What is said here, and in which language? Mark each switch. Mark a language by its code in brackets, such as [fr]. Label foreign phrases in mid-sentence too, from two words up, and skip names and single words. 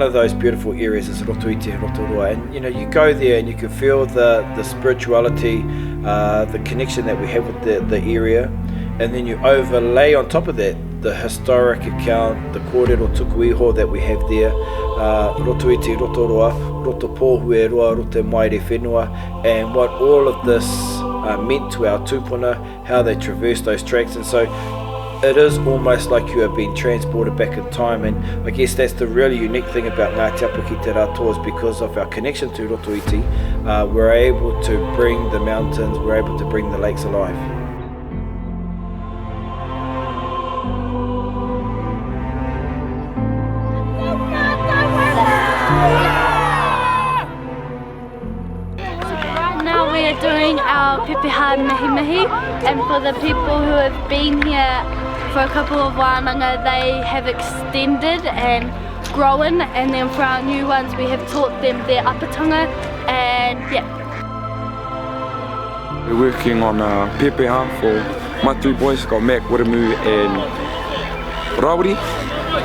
[en] of those beautiful areas is Rotoiti and Rotorua, and you know, you go there and you can feel the spirituality, the connection that we have with the area, and then you overlay on top of that the historic account, the [mi] kōrero tuku iho [en] that we have there, [mi] Rotoiti, Rotorua, Rotopohu e roa, Rote Maire Whenua, [en] and what all of this meant to our tūpuna, how they traverse those tracks. And so it is almost like you are being transported back in time, and I guess that's the really unique thing about Ngā Te Apa ki te rātō, is because of our connection to Rotoiti, we're able to bring the mountains, we're able to bring the lakes alive. Doing our [mi] pepeha mihi mihi, [en] and for the people who have been here for a couple of wānanga, they have extended and grown, and then for our new ones we have taught them their Apatanga, and yeah. We're working on pepeha for my three boys, got Mac, Wiramu and Rawiri.